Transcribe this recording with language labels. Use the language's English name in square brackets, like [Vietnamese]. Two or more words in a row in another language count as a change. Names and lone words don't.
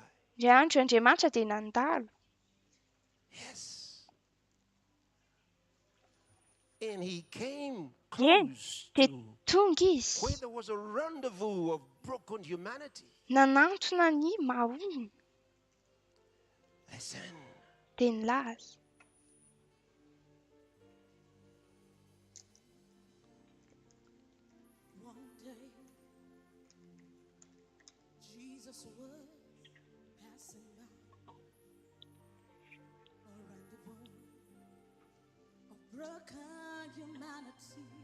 [Malagasy] Indray andro Andriamanitra dia nandalo. [English] Yes. And he came [Malagasy] Eny, [English] close [Malagasy] dia [English] to [Malagasy] tonga [English] where [Malagasy] izy [English] there was a rendezvous of broken humanity. [Malagasy] nanantona ny mahony [English] Listen. [Malagasy] dia nilaza. [English] One day, Jesus was passing by a rendezvous of broken humanity.